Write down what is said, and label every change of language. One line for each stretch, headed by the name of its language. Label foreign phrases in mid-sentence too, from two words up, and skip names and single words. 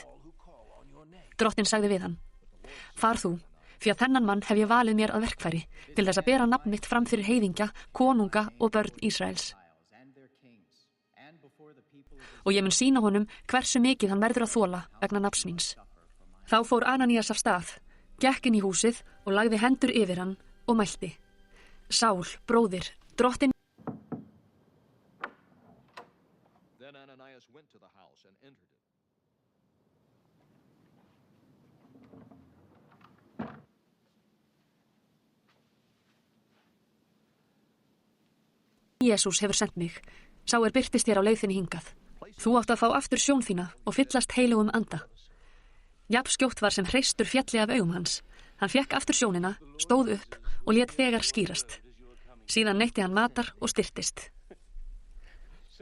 Icelandic: Drottin sagði við hann, far þú, því að þennan mann hef ég valið mér að verkfæri til þess að bera nafn mitt fram fyrir heiðingja, konunga og börn Ísraels. Og ég mun sýna honum hversu mikið hann verður að þola vegna nafns míns. Þá fór Ananías af stað, gekk inn í húsið og lagði hendur yfir hann og mælti. Sál, bróðir, drottin.
English: Then Ananias went to the house and entered it.
Icelandic: Jesús hefur sendt mig. Sá birtist þér á leið þinni hingað. Þú átt að fá aftur sjón þína og fyllast heilugum anda. Jafn skjótt var sem hreistur fjalli af augum hans. Hann fékk aftur sjónina, stóð upp og lét þegar skýrast. Síðan neytti hann matar og styrtist.